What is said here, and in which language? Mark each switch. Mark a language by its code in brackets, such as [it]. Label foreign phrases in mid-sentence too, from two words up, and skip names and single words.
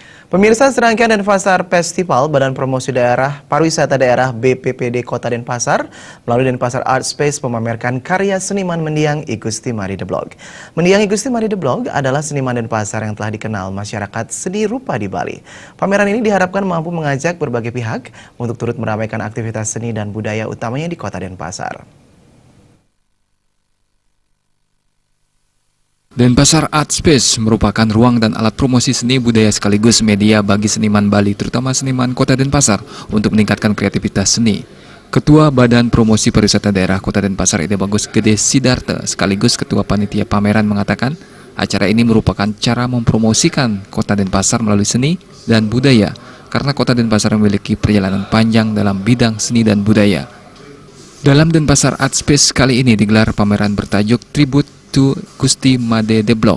[id] Pemirsa, serangkaian Denpasar Festival Badan Promosi Daerah Pariwisata Daerah BPPD Kota Denpasar melalui Denpasar Art Space memamerkan karya seniman mendiang I Gusti Mari The Blog. Mendiang I Gusti Mari The Blog adalah seniman Denpasar yang telah dikenal masyarakat seni rupa di Bali. Pameran ini diharapkan mampu mengajak berbagai pihak untuk turut meramaikan aktivitas seni dan budaya utamanya di Kota Denpasar. Denpasar Art Space merupakan ruang dan alat promosi seni budaya sekaligus media bagi seniman Bali, terutama seniman Kota Denpasar, untuk meningkatkan kreativitas seni. Ketua Badan Promosi Pariwisata Daerah Kota Denpasar Ide Bagus Gede Sidarta sekaligus Ketua Panitia Pameran mengatakan, acara ini merupakan cara mempromosikan Kota Denpasar melalui seni dan budaya, karena Kota Denpasar memiliki perjalanan panjang dalam bidang seni dan budaya. Dalam Denpasar Art Space kali ini digelar pameran bertajuk Tribute to Gusti Made The Blog.